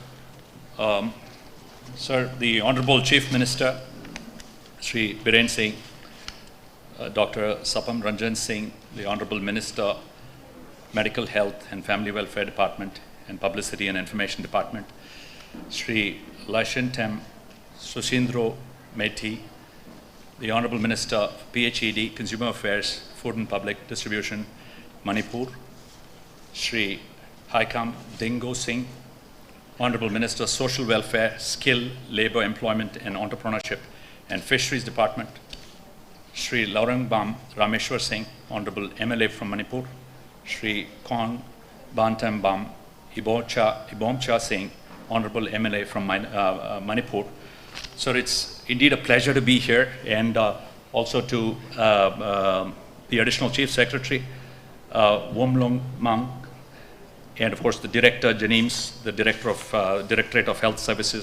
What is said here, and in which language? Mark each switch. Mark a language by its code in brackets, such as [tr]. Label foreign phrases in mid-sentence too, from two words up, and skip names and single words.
[en] Sir, the Honorable Chief Minister, Shri Biren Singh, Dr. Sapam Ranjan Singh, the Honorable Minister, Medical Health and Family Welfare Department and Publicity and Information Department, Shri Lashintem Susindro Methi, the Honorable Minister, PHED, Consumer Affairs, Food and Public Distribution, Manipur, Shri Haikam Dingo Singh, Honorable Minister, Social Welfare, Skill, Labor, Employment and Entrepreneurship and Fisheries Department, Shri Laurangbam Rameshwar Singh, Honorable MLA from Manipur, Shri Kong Bantambam Ibomcha Singh, Honorable MLA from Manipur. Sir, it's indeed a pleasure to be here, and also to the Additional Chief Secretary, Womlong Mang, and of course the Director Janeems, the Director of Directorate of Health Services.